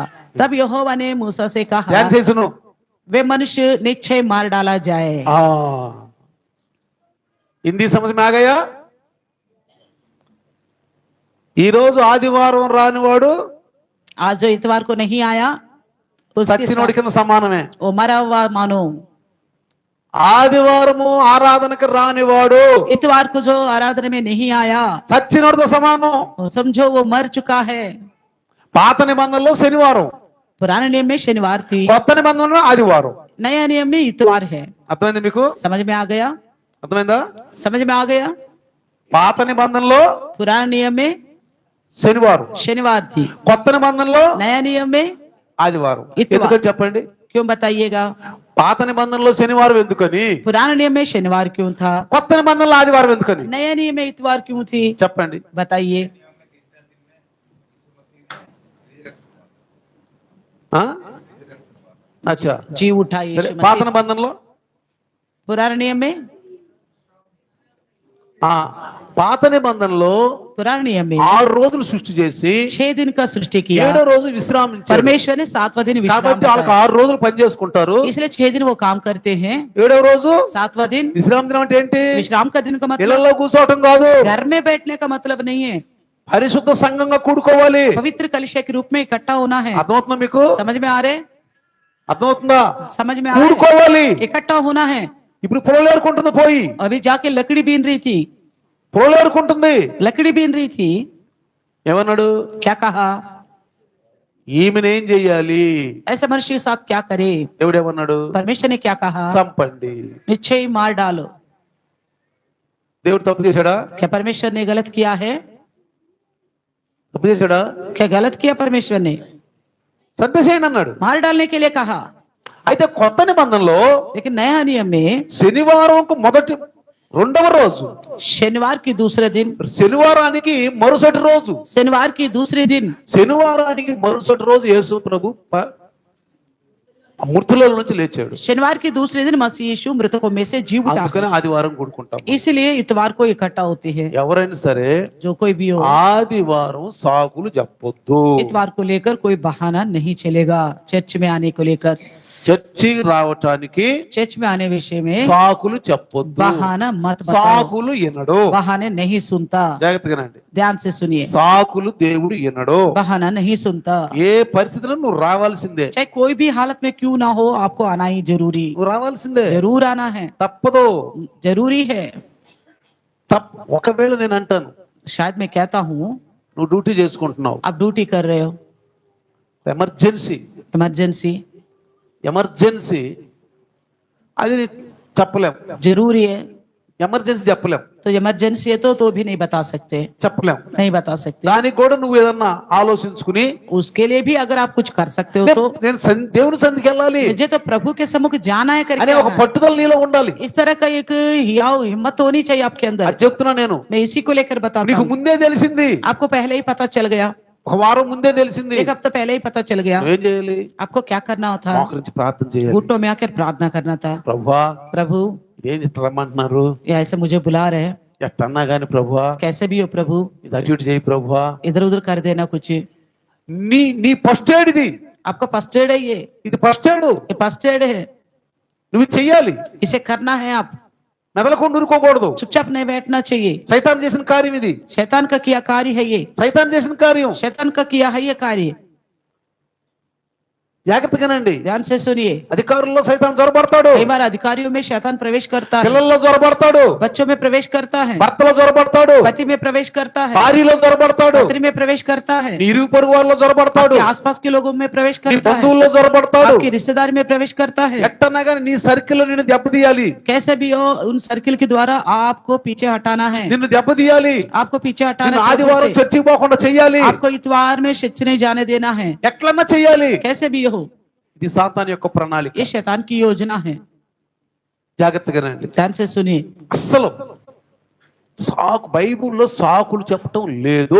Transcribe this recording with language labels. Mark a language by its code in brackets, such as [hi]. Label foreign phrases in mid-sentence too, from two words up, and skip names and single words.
[hi] तब यहोवा ने मूसा से कहा, वे मनुष्य निश्चय मार डाला जाए। हिंदी समझ में आ गया? [te] ఈ రోజు ఆదివారం రానివాడు [hi] आज जो इतवार को नहीं आया [te] సచ్చినోడి కింద సమానమే. [hi] वो मरा हुआ मानो। [te] ఆదివారము ఆరాధనకు రానివాడు [hi] इतवार को जो आराधना में नहीं आया, [te] సచ్చినోడితో సమానం. [hi] समझो वो मर चुका है। [te] పాత నిబంధనలో శనివారం, [hi] पुराने नियम में शनिवार थी, [te] కొత్త నిబంధనలో ఆదివారం. [hi] नया नियम में इतवार है। [te] అర్థమైంది మీకు? [hi] समझ में आ गया? [te] అర్థమైందా? [hi] समझ में आ गया? [te] పాత నిబంధనలో [hi] पुराने नियम में [te] శనివారం, [hi] शनिवार थी, [te] కొత్త నిబంధనలో [hi] नया नियम में [te] ఆదివారం. [hi] ఇతవారం. [te] ఎందుకని చెప్పండి? [hi] क्यों बताइएगा? [te] పాత నిబంధనలో శనివారం ఎందుకని, [hi] पुराने नियम में शनिवार क्यों था, [te] కొత్త నిబంధనలో ఆదివారం ఎందుకని [hi] नया नियम में इतवार क्यों थी? [te] చెప్పండి. [hi] बताइए। [te] అచ్చా, [hi] जी उठाइए। [te] సరే, [hi] यीशु [te] పాత [hi] मसीह। [te] నిబంధనలో [hi] पुराने नियम में [te] పాత నిబంధనలో [hi] पुराने नियम में [te] 6 రోజులు సృష్టి చేసి [hi] 6 दिन का सृष्टि किया, [te] 7వ రోజు విశ్రామించారు. [hi] परमेश्वर ने 7वां दिन विश्राम [te] కాబట్టి వాళ్ళకి [hi] बताया। [te] 6 రోజులు పని చేసుకుంటారు, [hi] इसलिए 6 दिन वो काम करते हैं, [te] 7వ రోజు [hi] 7वां दिन [te] విశ్రాంతి దినం. అంటే ఏంటి? [hi] विश्राम का दिन का मतलब [te] ఇళ్లలో కూర్చోవటం కాదు, [hi] घर में बैठने का मतलब नहीं है, [te] పరిశుద్ధ సంఘంగా కూడుకోవాలి. [hi] पवित्र कलिशा के रूप में इकट्ठा होना है। [te] అర్థమవుతుందా మీకు? [hi] समझ में आ रहे? [te] అర్థమవుతుందా? [hi] समझ में आ रहा है? [te] కూడుకోవాలి. [hi] इकट्ठा होना है। [te] ఇప్పుడు పొలలేరుకుంటుంది పోయి, [hi] अभी जाके लकड़ी बीन रही थी, [te] పొలలేరుకుంటుంది. [hi] लकड़ी बीन रही थी, [te] ఏమన్నాడు? [hi] क्या कहा? [te] ఈమెనేం చెయ్యాలి? [hi] ऐसे मनुष्य के साथ क्या करे? [te] దేవుడేమన్నాడు? [hi] परमेश्वर ने क्या कहा? [te] చంపండి. [hi] निश्चय मार डालो। [te] దేవుడు తప్పు చేశాడా? [hi] क्या परमेश्वर ने गलत किया है? [te] తప్పు చేశాడా? [hi] क्या गलत किया परमेश्वर ने? [te] చంపేసేయండి అన్నాడు. [hi] मार डालने के लिए कहा। [te] అయితే కొత్త నిబంధనలో [hi] लेकिन नया नियम में [te] శనివారంకు మొదటి 2వ రోజు, [hi] शनिवार की दूसरे दिन, [te] శనివారానికి మరుసటి రోజు, [hi] शनिवार की दूसरे दिन, [te] శనివారానికి మరుసటి రోజు యేసు ప్రభు మృతుల నుంచి లేచాడు. [hi] शनिवार की दूसरे दिन मसीह यीशु मृतकों में से जी उठा। [te] అందుకనే ఆదివారం కూడుకుంటాం. [hi] इसलिए इतवार को इकट्ठा होते हैं। [te] ఎవరైనా సరే [hi] जो कोई भी हो, [te] ఆదివారం సాకులు చెప్పొద్దు. [hi] इतवार को लेकर कोई बहाना नहीं चलेगा। चर्च में आने को लेकर, [te] చర్చికి రావటానికి [hi] चर्च में आने विषय में [te] సాకులు చెప్పొద్దు. [hi] बहाना मत बताओ। [te] సాకులు వినడు. [hi] बहाने नहीं सुनता। [te] జాగ్రత్తగానండి. [hi] ध्यान से सुनिए, [te] సాకులు దేవుడు వినడు. [hi] बहाना नहीं सुनता। [te] ఏ పరిస్థితిలో నువ్వు రావాల్సిందే, [hi] चाहे कोई भी हालत में क्यों ना हो, आपको आना ही जरूरी, [te] నువ్వు రావాల్సిందే, [hi] जरूर आना है, [te] తప్పదు. [hi] जरूरी है। [te] ఒకవేళ నేను అంటాను, [hi] शायद मैं कहता हूँ [te] నువ్వు డ్యూటీ చేసుకుంటున్నావు, [hi] आप ड्यूटी कर रहे हो, [te] ఎమర్జెన్సీ [hi] इमरजेंसी [te] ఎమర్జెన్సీ అది చెప్పలేం. [hi] जरूरी है, [te] ఎమర్జెన్సీ చెప్పలేం, [hi] तो इमरजेंसी है तो भी नहीं बता सकते, [te] చెప్పలేం. [hi] नहीं बता सकते। [te] దానికి కూడా నువ్వు ఏదన్నా ఆలోచించుకుని, [hi] उसके लिए भी अगर आप कुछ कर सकते हो तो [te] నేను దేవుని సన్నిధికి వెళ్ళాలి [hi] मुझे तो प्रभु के सम्मुख जाना है [te] అనే ఒక [hi] करके, [te] పట్టుదల నీలో ఉండాలి. [hi] इस तरह का एक हियाव हिम्मत होनी चाहिए आपके अंदर। [te] అది చెప్తున్నా నేను. [hi] मैं इसी को लेकर बताता [te] నీకు [hi] हूँ। [te] ముందే తెలిసింది, [hi] आपको पहले ही पता चल गया, [te] ఒక వారం ముందే తెలిసింది. [hi] 1 हफ्ता पहले ही पता चल गया। [te] నువ్వేం చేయాలి? [hi] आपको क्या करना था? [te] మోకరించి ప్రార్థన చేయాలి. [hi] घुटनों में आकर प्रार्थना करना था, [te] ప్రభువా [hi] प्रभु [te] ఇదేం ఇట్లా రమ్మంటున్నారు, [hi] ये ऐसे मुझे बुला रहे हैं, [te] ఎట్టన్నా గాని ప్రభువా [hi] कैसे भी हो प्रभु, [te] ఇది అటు ఇటు చేయి ప్రభువా. [hi] इधर उधर कर देना कुछ। [te] నీ [en] first aid [te] ఇది, [hi] आपका [en] first aid [hi] है, ये [te] ఇది [en] first aid, first aid [hi] है, [te] నువ్వు చెయ్యాలి. [hi] इसे करना है आप। [te] మెదలకుండా ఊరుకోకూడదు. [hi] चुपचाप नहीं बैठना चाहिए। [te] సైతాన్ చేసిన కార్యం ఇది. [hi] शैतान का किया कार्य है ये, [te] సైతాన్ చేసిన కార్యం. [hi] शैतान का किया है ये कार्य। [te] జాగ్రత్తగానండి. [hi] ध्यान से सुनिए। [te] అధికారుల్లో సైతాన్ జ్వరపడతాడు, [hi] कई बार अधिकारियों में शैतान प्रवेश करता है, [te] పిల్లల్లో జ్వరపడతాడు, [hi] बच्चों में प्रवेश करता है, [te] భర్తలో జ్వరపడతాడు, [hi] पति में प्रवेश करता है, [te] భార్యలో జ్వరపడతాడు, [hi] पत्नी में प्रवेश करता है, [te] నీ ఇరుగు పొరుగు వాళ్ళలో జ్వరపడతాడు, [hi] आपके आसपास के लोगों में प्रवेश [te] నీ [hi] करता है, [te] బంధువుల్లో జ్వరపడతాడు. [hi] आपकी रिश्तेदारी में प्रवेश करता है। [te] ఎట్టన్నా కానీ నీ సర్కిల్ నిన్ను దెబ్బతీయాలి, [hi] कैसे भी हो उन सर्किल के द्वारा आपको पीछे हटाना है, [te] నిన్ను దెబ్బతీయాలి, [hi] आपको पीछे हटाना [te] నిన్ను [hi] है, [te] ఆదివారం చర్చికి పోకుండా చెయ్యాలి, [hi] आपको इतवार में चर्च नहीं जाने देना है। [te] ఎట్లన్నా చెయ్యాలి. [hi] कैसे भी हो, [te] ఇది సాతాన్ యొక్క ప్రణాళిక. [hi] ये शैतान की योजना है। [te] జాగ్రత్తగానండి. [hi] ध्यान से सुनिए। [te] అస్సలు బైబుల్లో సాకులు చెప్పటం లేదు.